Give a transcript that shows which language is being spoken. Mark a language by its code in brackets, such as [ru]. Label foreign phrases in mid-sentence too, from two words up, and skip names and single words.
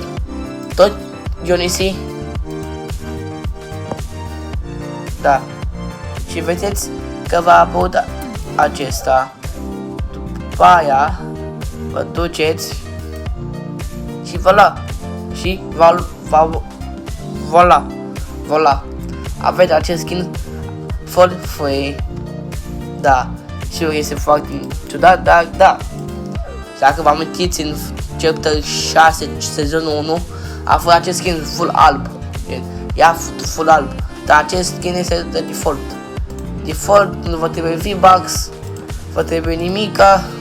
[ro] Tot Johnny C. Da. Și vedeți că va apărea acesta. După aia vă duceți și voilà. Și voilà. Aveți acest skin [en] for free. [ro] Da. Și este foarte ciudat, dar da. Dacă vă amintiți, în chapter 6 sezonul 1 a fost acest [en] skin full [ro] alb. Ia full alb. Dar acest skin este de default. Default, nu vă trebuie V-Bucks, vă trebuie nimica.